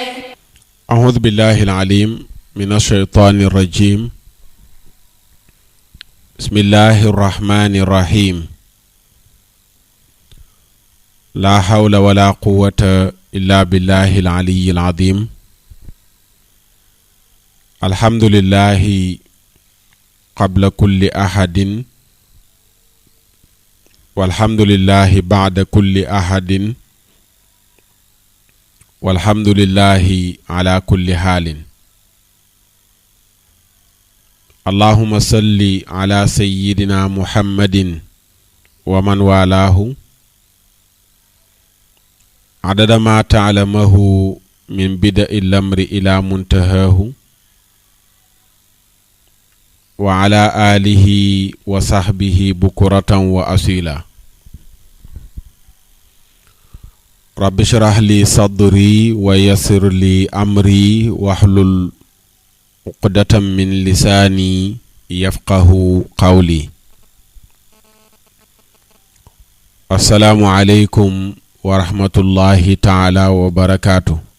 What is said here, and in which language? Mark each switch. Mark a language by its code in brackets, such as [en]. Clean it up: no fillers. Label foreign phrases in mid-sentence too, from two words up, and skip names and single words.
[ar] أعوذ بالله العليم من الشيطان الرجيم. بسم الله الرحمن الرحيم. لا حول ولا قوة إلا بالله العلي العظيم. الحمد لله قبل كل أحد والحمد لله بعد كل أحد والحمد لله على كل حال. اللهم صل على سيدنا محمد ومن والاه عدد ما تعلمه من بدء الأمر إلى منتهاه وعلى آله وصحبه بكرة وأصيلا. رب اشرح لي صدري ويسر لي أمري واحلل عقدة من لساني يفقه قولي. السلام عليكم ورحمة الله تعالى وبركاته.